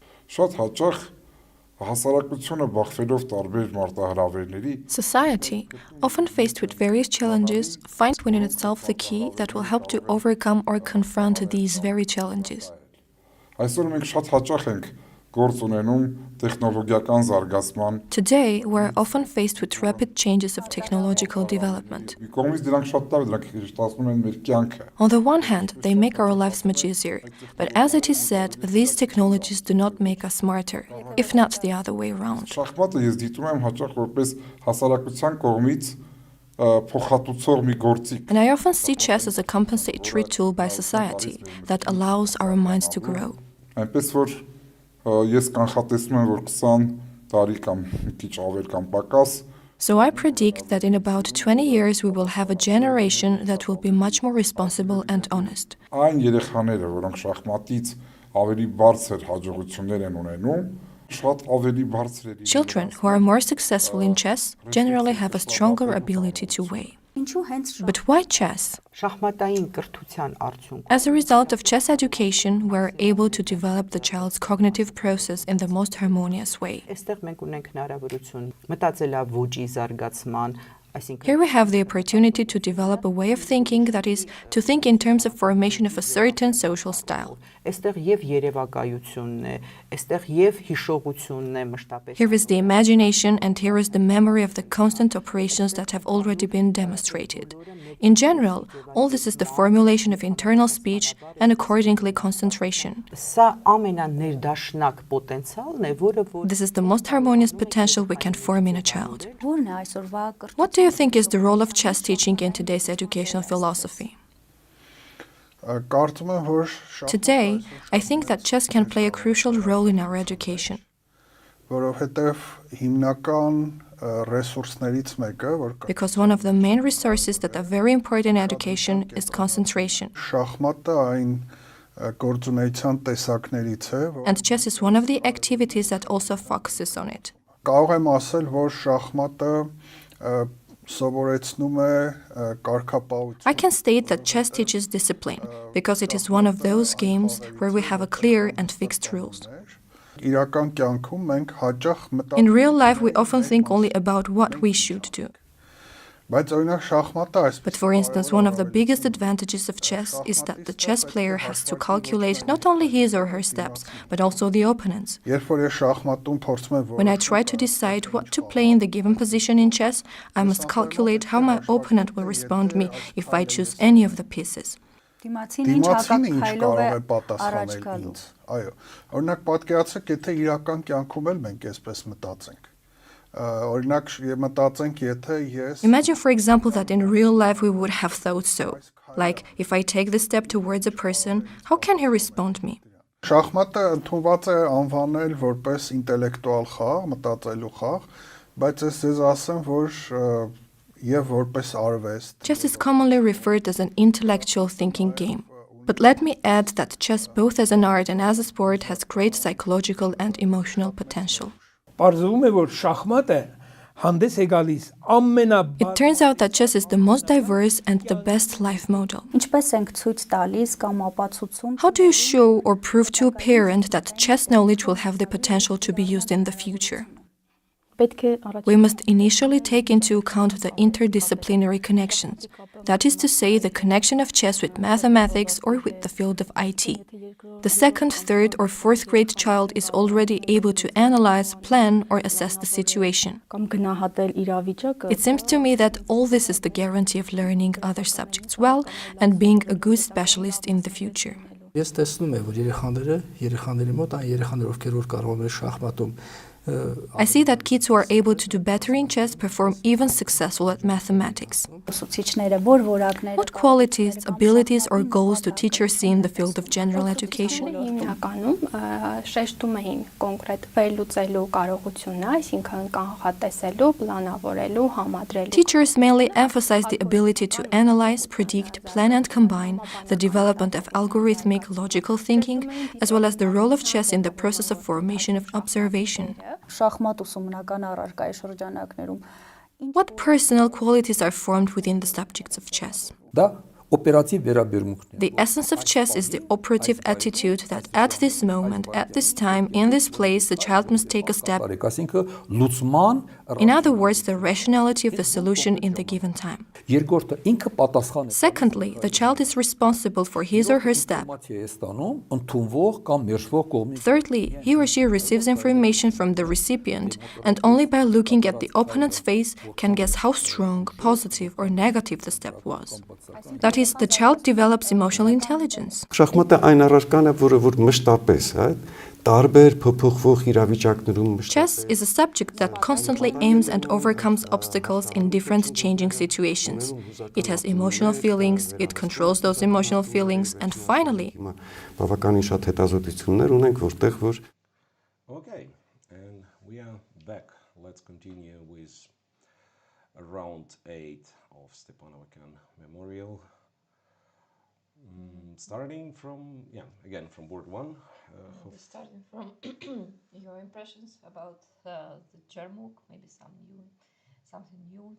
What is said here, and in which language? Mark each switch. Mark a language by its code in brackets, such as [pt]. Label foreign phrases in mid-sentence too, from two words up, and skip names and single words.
[hy] Շատ հաճախ հասարակությունը բախվելով տարբեր մարտահրավերների [en] Society, often faced with various challenges, finds within itself the key that will help to overcome or confront these very challenges. [hy] Այսօր մենք շատ հաճախ ենք գործ ունենում տեխնոլոգիական զարգացման [en] Today, we're often faced with rapid changes of technological development. [hy] մի կողմից դրանք շատ լավ դրանք ստացվում են մեր կյանքը [en] On the one hand, they make our lives much easier, but as it is said, these technologies do not make us smarter, if not the other way around. [hy] Շախմատը ես դիտում եմ հաճախ որպես հասարակության կողմից փոխհատուցող մի գործիք [en] And I often see chess as a compensatory tool by society that allows our minds to grow. [hy] Այնպես որ ես կանխատեսում եմ որ 20 տարի կամ մի քիչ ավել կամ պակաս [en] So I predict that in about 20 years we will have a generation that will be much more responsible and honest. [hy] Այն երեխաները, որոնք շախմատից ավելի բարձր հաջողություններ են ունենում, շատ ավելի բարձր է [en] Children who are more successful in chess generally have a stronger ability to weigh. But why chess? [hy] Շախմատային կրթության արդյունքում [en] As a result of chess education, we're able to develop the child's cognitive process in the most harmonious way. [hy] այստեղ մենք ունենք հնարավորություն մտածելավուճի զարգացման, այսինքն [en] Here we have the opportunity to develop a way of thinking that is, to think in terms of formation of a certain social style. [hy] այստեղ եւ երևակայությունն է, այստեղ եւ հիշողությունն է մշտապես։ [en] Here is the imagination and here is the memory of the constant operations that have already been demonstrated. In general, all this is the formulation of internal speech and accordingly concentration. [hy] Սա ամենաներդաշնակ պոտենցիալն է, որը [en] This is the most harmonious potential we can form in a child. [hy] Որն է այսօրվա [en] What do you think is the role of chess teaching in today's educational philosophy? [hy] Կարծում եմ որ [en] Today, I think that chess can play a crucial role in our education. [hy] որովհետև հիմնական ռեսուրսներից մեկը որ [en] Because one of the main resources that are very important in education is concentration. [hy] շախմատը այն գործունեության տեսակներից է որ [en] And chess is one of the activities that also focuses on it. [hy] կարող եմ ասել որ շախմատը սովորեցնում է կարգապահություն [en] I can state that chess teaches discipline because it is one of those games where we have a clear and fixed rules. [hy] իրական կյանքում մենք հաճախ [en] In real life, we often think only about what we should do. [hy] բայց օրինակ շախմատը [en] But for instance, one of the biggest advantages of chess is that the chess player has to calculate not only his or her steps, but also the opponent's. [hy] երբ որ ես շախմատում փորձում եմ [en] When I try to decide what to play in the given position in chess, I must calculate how my opponent will respond me if I choose any of the pieces. [hy] դիմացին ինչ ինչ հակակայլով կարող է է պատասխանել առաջ գալու։ ինձ այո օրինակ պատկերացրեք եթե իրական կյանքում էլ մենք այսպես մտածենք օրինակ մտածենք եթե ես [en] Imagine, for example, that in real life we would have thought so. Like, if I take the step towards a person, how can he respond me? [hy] շախմատը ընդունված է անվանել որպես ինտելեկտուալ խաղ, մտածելու խաղ, բայց ես ձեզ ասեմ, որ եւ որպես արվեստ [en] Chess is commonly referred as an intellectual thinking game. But let me add that chess, both as an art and as a sport, has great psychological and emotional potential. [hy] Պարզվում է որ շախմատը հանդես է գալիս [en] It turns out that chess is the most diverse and the best life model. [hy] Ինչպես ենք ցույց տալիս կամ ապացուցում [en] How do you show or prove to a parent that chess knowledge will have the potential to be used in the future? [hy] պետք է առաջ [en] We must initially take into account the interdisciplinary connections. That is to say, the connection of chess with mathematics or with the field of IT. The second, third, or fourth grade child is already able to analyze, plan, or assess the situation. [hy] կամ գնահատել իրավիճակը [en] It seems to me that all this is the guarantee of learning other subjects well and being a good specialist in the future. [hy] Ես տեսնում եմ որ երեխաների մոտ այն երեխաներ ովքեր որ կարող են շախմատում [en] I see that kids who are able to do better in chess perform even successful at mathematics. [hy] ուսուցիչները որ որակներ [en] What qualities, abilities, or goals do teachers see in the field of general education? [hy] Հիմնականում շեշտում էին կոնկրետ վերլուծելու կարողությունը, այսինքն կանխատեսելու, պլանավորելու, համադրելու։ [en] Teachers mainly emphasize the ability to analyze, predict, plan, and combine, the development of algorithmic, logical thinking, as well as the role of chess in the process of formation of observation. [hy] շախմատ ուսումնական առարկայի շրջանակներում [en] What personal qualities are formed within the subjects of chess? [hy] դա օպերատիվ վերաբերմունքն է։ [en] The essence of chess is the operative attitude that at this moment, at this time, in this place, the child must take a step. [hy] Այսինքն լուծման [en] In other words, the rationality of the solution in the given time. [hy] երկրորդը ինքը պատասխան է [en] Secondly, the child is responsible for his or her step. [hy] ինֆորմացիա է ստանում ընդունվող կամ մերժվող կողմի [en] Thirdly, he or she receives information from the recipient, and only by looking at the opponent's face can guess how strong, positive, or negative the step was. That is, the child develops emotional intelligence. Շախմատը այն առարկան է, որ մշտապես, հա, տարբեր փոփոխվող իրավիճակներում Chess is a subject that constantly aims and overcomes obstacles in different changing situations. It has emotional feelings, it controls those emotional feelings, and finally, [hy] բավականին շատ հետազոտություններ ունենք, որտեղ որ [en] Okay, and we are back. Let's continue with round 8 of Stepan Avagyan Memorial. Starting from, again from board 1. Starting from your impressions about the Jermuk, maybe something new.